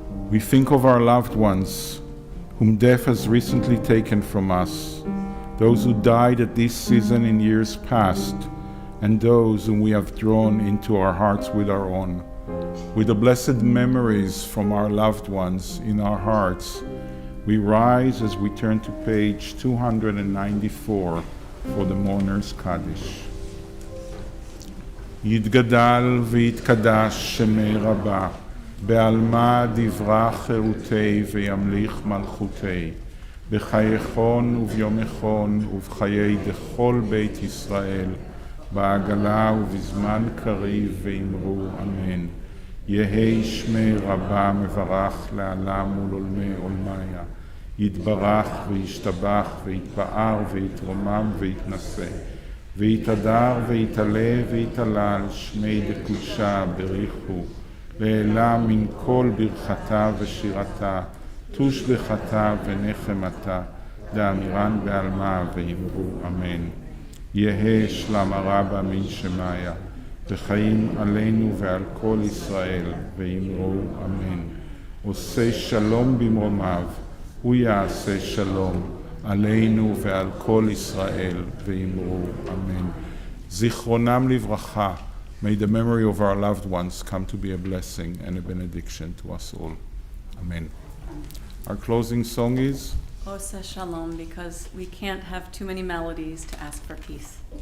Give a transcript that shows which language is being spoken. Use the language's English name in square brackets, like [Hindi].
[English] We think of our loved ones, whom death has recently taken from us, those who died at this season in years past, and those whom we have drawn into our hearts with our own. With the blessed memories from our loved ones in our hearts, we rise as we turn to page 294 for the Mourner's Kaddish. [Aramaic] יתגדל ויתקדש שמי רבה, בעלמא דברה חירותי וימליך מלכותי, בחייכון וביומכון ובחיי דכל בית ישראל, בעגלה ובזמן קריב ואמרו אמן. יהי שמי רבה מברך לעלם ולעולמי עולמיה, יתברך וישתבח ויתפאר ויתרומם ויתנשא, ויתהדר ויתעלה ויתהלל שמי דקודשה בריחו, לעילה מן כל ברכתה ושירתה, תושבחתה ונחמתה, דאמירן בעלמה ואמרו אמן. יהא שלמה רבה מן שמיה, וחיים עלינו ועל כל ישראל, ואמרו אמן. עושה שלום במרומיו, הוא יעשה שלום עלינו ועל כל ישראל, ואמרו אמן. [Hebrew] זיכרונם לברכה. [English] May the memory of our loved ones come to be a blessing and a benediction to us all. Amen. Our closing song is Osa Shalom, because we can't have too many melodies to ask for peace.